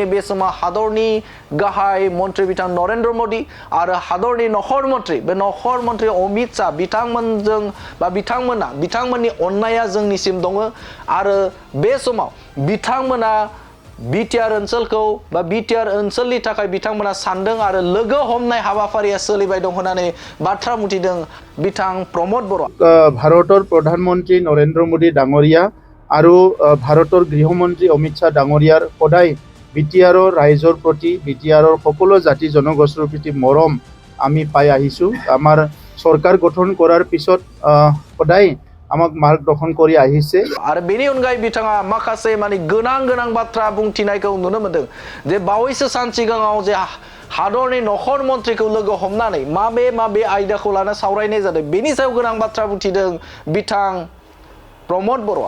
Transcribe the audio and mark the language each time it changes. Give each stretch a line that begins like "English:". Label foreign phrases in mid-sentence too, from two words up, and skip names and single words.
Bodo: बे समाव हादरनि गाहाय मन्त्रि बिथां नरेन्द्र मोदी आरो हादरनि नख'र मन्त्रि अमित शाह बिथांमोनजों बा बिथांमोननि अननाया जोंनिसिम दङ आरो बे समाव बिथांमोना बिटिआर ओनसोलखौ बा बिटिआर ओनसोलनि थाखाय बिथांमोना सानदों आरो लोगो हमनाय हाबाफारिया सोलिबाय दं होननानै बाथ्रा बुंथिदों बिथां प्रमद बर'।
Assamese: ভাৰতৰ প্ৰধানমন্ত্ৰী नरेन्द्र मोदी डाঙৰীয়া আৰু ভাৰতৰ গৃহমন্ত্ৰী অমিত শাহ ডাঙৰীয়াৰ সদায় বিটিআৰৰ ৰাইজৰ প্ৰতি বিটিআৰৰ সকলো জাতি জনগোষ্ঠীৰ প্ৰতি মৰম আমি পাই আহিছোঁ। আমাৰ চৰকাৰ গঠন কৰাৰ পিছত সদায় আমাক মাৰ্গদৰ্শন কৰি আহিছে
Bodo: आरो बेनि अनगायै बिथाङा माखासे गोनां बाथ्रा बुंथिनायखौ नुनो मोनदों जे बावैसो सान सिगाङाव जे हादरनि नख'र मन्त्रिखौ लोगो हमनानै माबे आयदाखौ लाना सावरायनाय जादों बेनि सायाव गोनां बाथ्रा बुंथिदों बिथां प्रमद बर'आ।